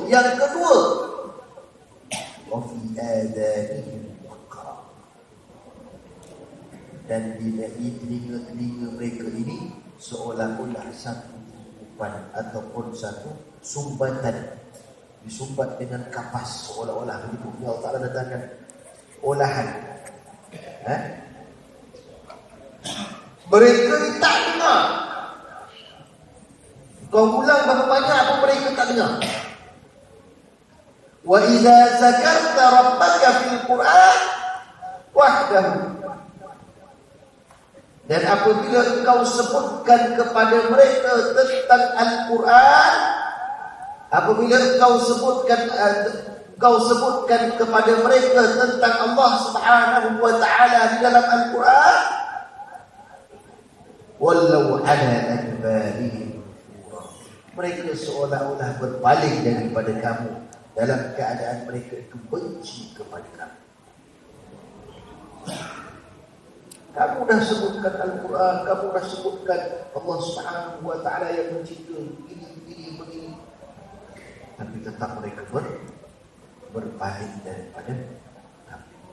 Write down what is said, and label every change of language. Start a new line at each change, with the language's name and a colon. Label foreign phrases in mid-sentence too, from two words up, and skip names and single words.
Malay: Yang kedua,
Arabic: وفي آذانهم,
Malay: dan di telinga-telinga mereka ini seolah-olah satu tutupan ataupun satu sumbatan, disumbat dengan kapas seolah-olah begitu. Allah Ta'ala datangkan olahan. Mereka tak dengar. Kau ulang berapa banyak pun mereka tak dengar.
Arabic: وإذا ذكرت ربك في القرآن وحده,
Malay: dan apabila engkau sebutkan kepada mereka tentang Al-Quran, apabila engkau sebutkan kepada mereka tentang Allah
Arabic: سبحانه وتعالى
Malay: di dalam Al-Quran,
Arabic: ولوا على أدبارهم,
Malay: mereka seolah-olah berpaling daripada kamu dalam keadaan mereka itu benci kepada kamu. Kamu dah sebutkan Al-Quran, kamu dah sebutkan Allah
Arabic: سبحانه وتعالى
Malay: yang mencipta begini, tapi tetap mereka berpaling daripada kamu.